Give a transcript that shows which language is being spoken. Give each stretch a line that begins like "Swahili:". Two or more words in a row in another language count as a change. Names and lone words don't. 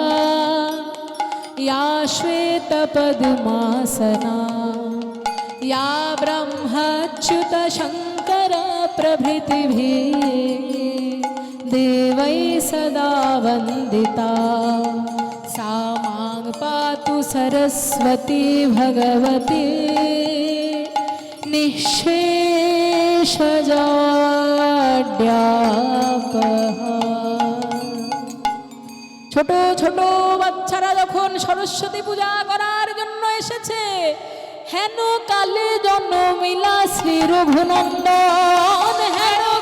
Sanskrit: या श्वेत पद्मासना या ब्रह्मच्युत शङ्कर प्रभृतिभिः देवै सदा वन्दिता सा मां पातु सरस्वती भगवती निःशेषजाड्यापहा।
Bangla: ছোট ছোট বাচ্চারা যখন সরস্বতী পূজা করার জন্য এসেছে, হেন কালে জন্মিলা শ্রী রঘুনন্দন, হেন